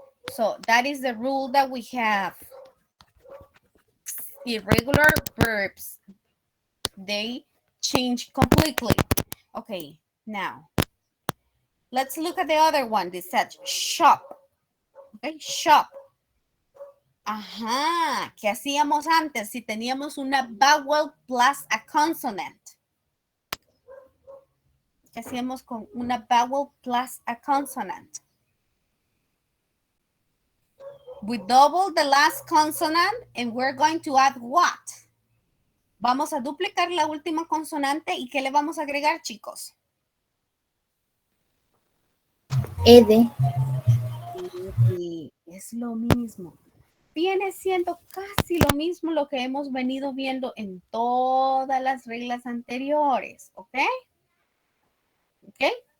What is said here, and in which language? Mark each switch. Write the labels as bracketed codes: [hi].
[en] So that is the rule that we have. Irregular verbs, they change completely. Okay, now let's look at the other one. This said shop. Okay, shop. [es] Ajá, ¿qué hacíamos antes si teníamos una [en] vowel plus a consonant? [es] ¿Qué hacíamos con una [en] vowel plus a consonant? We double the last consonant and we're going to add what? [es] Vamos a duplicar la última consonante y ¿qué le vamos a agregar, chicos? [en] Ed. [es] Y es lo mismo. Viene siendo casi lo mismo lo que hemos venido viendo en todas las reglas anteriores, ¿ok? ¿Ok?